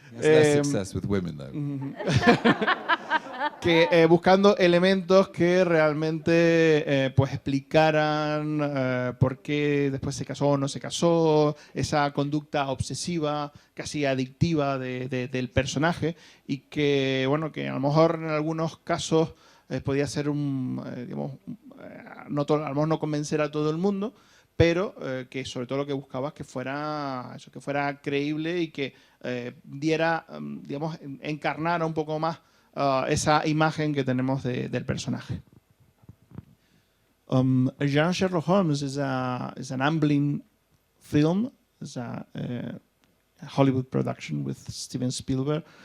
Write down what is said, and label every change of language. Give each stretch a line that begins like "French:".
English: He has less success with women, though.
Spanish: Que buscando elementos que realmente pues explicaran por qué después se casó o no se casó, esa conducta obsesiva, casi adictiva del personaje, y que, bueno, que a lo mejor en algunos casos podía ser digamos, a lo mejor no convencer a todo el mundo, pero que sobre todo lo que buscaba es que fuera creíble y que diera, digamos, encarnara un poco más esa imagen que tenemos del personaje.
English: Young Sherlock Holmes is an Amblin film. It's a Hollywood production with Steven Spielberg.